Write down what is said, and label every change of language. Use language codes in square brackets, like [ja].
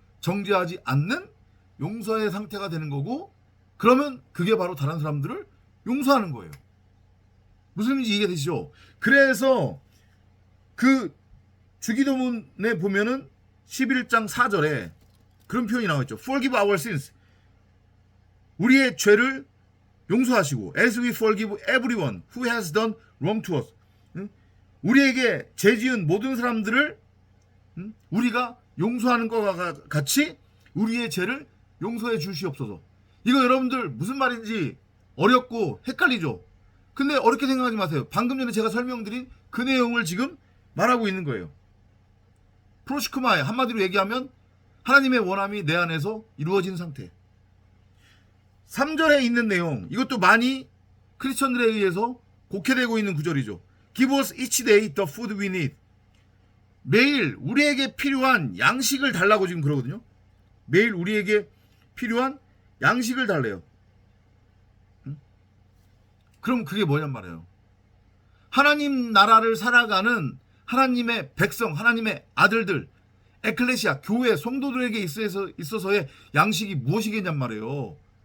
[ko] 정죄하지 않는 용서의 상태가 되는 거고, 그러면 그게 바로 다른 사람들을 용서하는 거예요. 무슨 의미인지 이해되시죠? 그래서 그 주기도문에 보면은 11장 4절에 그런 표현이 나와 있죠. [en] Forgive our sins. [ko] 우리의 죄를 용서하시고 [en] as we forgive everyone who has done wrong to us. [ko] 우리에게 죄 지은 모든 사람들을 우리가 용서하는 것과 같이 우리의 죄를 용서해 주시옵소서. 이거 여러분들 무슨 말인지 어렵고 헷갈리죠? 근데 어렵게 생각하지 마세요. 방금 전에 제가 설명드린 그 내용을 지금 말하고 있는 거예요. 프로시크마에 한마디로 얘기하면 하나님의 원함이 내 안에서 이루어진 상태. 3절에 있는 내용, 이것도 많이 크리스천들에 의해서 곡해되고 있는 구절이죠. [en] Give us each day the food we need. [ko] 매일 우리에게 필요한 양식을 달라고 지금 그러거든요. 매일 우리에게 필요한 양식을 달래요. 그럼 그게 뭐냔 말이에요. 하나님 나라를 살아가는 하나님의 백성, 하나님의 아들들, 에클레시아, 교회, 성도들에게 있어서의 양식이 무엇이겠냔 말이에요.